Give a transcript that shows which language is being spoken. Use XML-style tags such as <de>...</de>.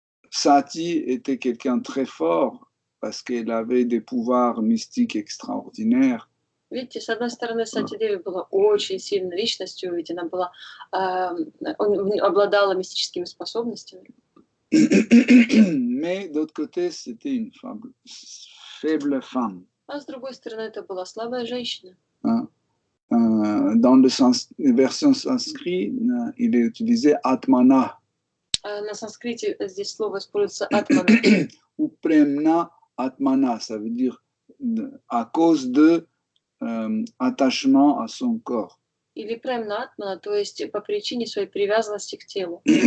<fr>Sati était quelqu'un de très fort parce qu'elle avait des pouvoirs mystiques extraordinaires.</fr> <ru>Видите, с одной стороны, Сати Деви была очень сильной личностью, ведь она была, обладала мистическими способностями.</ru> <fr>Mais d'autre côté, c'était une faible femme.</fr> <ru>А с другой стороны, это была слабая женщина. Hein.</ru> <fr>Dans le version sanskrit, il est utilisé Atmana</fr> <ru>На санскрите здесь слово используется атмана.</ru> <fr>ou Premna Atmana, ça veut dire à cause de attachement à son corps.</fr> <ru>Или премна атмана, то есть по причине своей привязанности к телу.</ru>